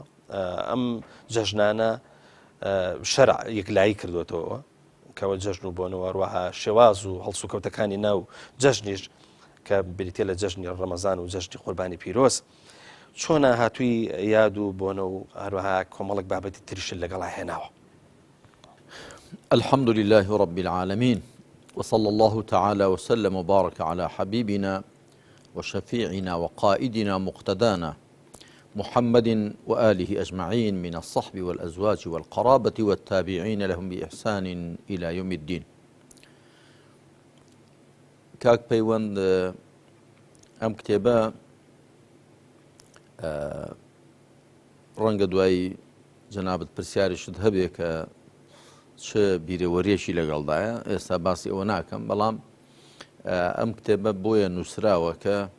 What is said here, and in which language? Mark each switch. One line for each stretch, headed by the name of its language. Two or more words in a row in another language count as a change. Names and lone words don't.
Central Kurdish: ئەم جەژنانە شەرع یەکلایی کردوێتەوە کەوە جەژن و بۆنەوە هەروەها شێواز و هەڵسوکەوتەکانی ناو جەژنیش کە بریتێ لە جەژنی ڕەمەزان و جەژنی قوربانی پیرۆز چۆنە هاتووی یاد و بۆنە و هەروەها کۆمەڵک بابەتی تریش لەگەڵا هێناوە.
Arabic: الحمد لله رب العالمين وصلى الله تعالى وسلم وبارك على حبيبنا وشفيعنا وقائدنا مقتدانا محمد وآله أجمعين من الصحب والأزواج والقرابة والتابعين لهم بإحسان إلى يوم الدين.
Central Kurdish: كاك پەیوەند ئەم کتێبە ڕەنگە دوای جەنابەت پرسیاریشت هەبێ کە چ بیرەوەریەکی لەگەڵدایە ئێستا باسی ئەوە ناکەم، بەڵام ئەم کتێبە بۆیە نووسراوە کە